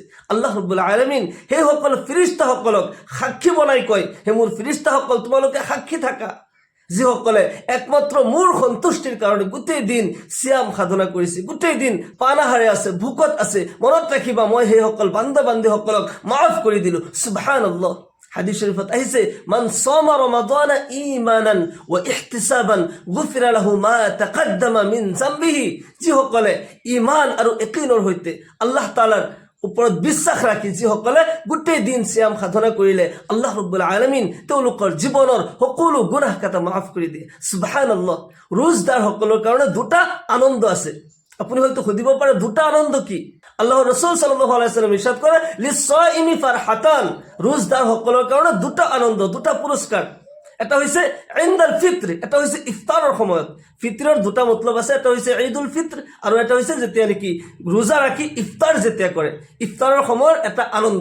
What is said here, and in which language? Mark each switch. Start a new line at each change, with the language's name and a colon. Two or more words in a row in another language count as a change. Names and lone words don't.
Assamese: আল্লাহ ৰাব্বুল আলামিন সেইসকল ফিৰিস্তাসকলক সাক্ষী বনাই কয়, হে মোৰ ফিৰিস্তাসকল, তোমালোকে সাক্ষী থাকা, যিসকলে একমাত্ৰ মোৰ সন্তুষ্টিৰ কাৰণে গোটেই দিন সিয়াম সাধনা কৰিছে, গোটেই দিন পানাহাৰে আছে, ভোকত আছে। মনত ৰাখিবা, মই সেইসকল বান্দা বান্দীসকলক মাফ কৰি দিলো। সুবহানাল্লাহ। হাদিস শরীফত আহিছে,
Arabic: من صام رمضان إيمانا واحتسابا غفر له ما تقدم من ذنبه.
Assamese: যিসকলে ঈমান আৰু ইয়াকিনৰ সৈতে আল্লাহ তাআলাৰ ওপৰত বিশ্বাস ৰাখি যিসকলে গোটেই দিন সিয়াম সাধনা কৰিলে, আল্লাহ ৰাব্বুল আলামিন তেওঁলোকৰ জীৱনৰ সকলো গুনাহ কাটা মাফ কৰি দিয়ে। সুবহানাল্লাহ। ৰোজদাৰ সকলৰ কাৰণে দুটা আনন্দ আছে। আপুনি হয়তো সুধিব পাৰে, দুটা আনন্দ কি? আল্লাহৰ ৰাসূল
Arabic: صلى الله عليه وسلم
Assamese: ইরশাদ কৰে,
Arabic: للصائم فرحتان,
Assamese: ৰোজদাৰ সকলৰ কাৰণে দুটা আনন্দ, দুটা পুৰস্কাৰ। এটা হৈছে
Arabic: عند الفطر,
Assamese: এটা হৈছে ইফতাৰৰ সময়ত। ফিত্ৰৰ দুটা মতলব আছে, এটা হৈছে ঈদুল ফিত্র আৰু এটা হৈছে যেতিয়া নেকি ৰোজা ৰাখি ইফতাৰ যেতিয়া কৰে, ইফতাৰৰ সময়ৰ এটা আনন্দ।